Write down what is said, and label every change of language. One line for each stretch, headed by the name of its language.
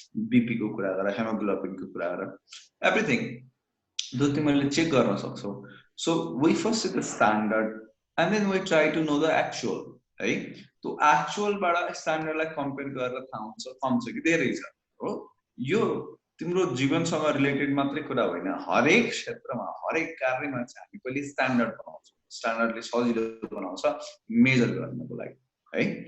Nepali: BP को कुरा गर, हेमोग्लोबिनको कुरा गर, एभ्रीथिङ जो तिमीले चेक गर्न सक्छौ।
English: So we first see the standard and then we try to know the actual है।
Nepali: त्यो एक्चुअलबाट स्ट्यान्डर्डलाई कम्पेयर गरेर थाहा हुन्छ कम छ कि धेरै छ हो। यो तिम्रो जीवनसँग रिलेटेड मात्रै कुरा होइन, हरेक क्षेत्रमा, हरेक कार्यमा चाहिँ हामी पहिले स्ट्यान्डर्ड बनाउँछौँ। स्ट्यान्डर्डले सजिलो बनाउँछ मेजर गर्नको लागि है।